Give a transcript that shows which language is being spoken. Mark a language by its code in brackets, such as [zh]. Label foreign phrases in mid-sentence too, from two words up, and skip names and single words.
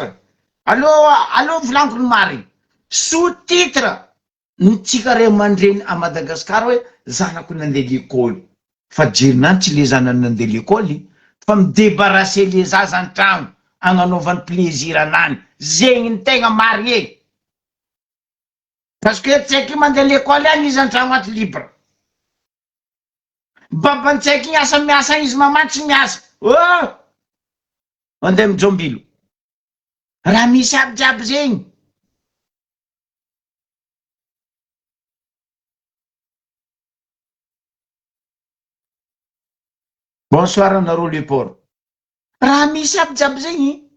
[mg] allo volaniko ny mariny sous-titre nitsika ray aman-dreny a Madagasikara hoe zanako nandeha lekôly fa jerinany tsy le zanany nandeha lekôly fa midébarrasser le zaza antragno agnanaovany plaisir anany zegny ny tegna marié [fr] parce que [mg] tsaiky mandeha lekôly agny izy antragno aty libre babantsaiky miasa izy mamany tsy miasa mandeha mijombilo raha misy aby jiaby zegny bonsoir anareo leport raha misy aby jiaby zegny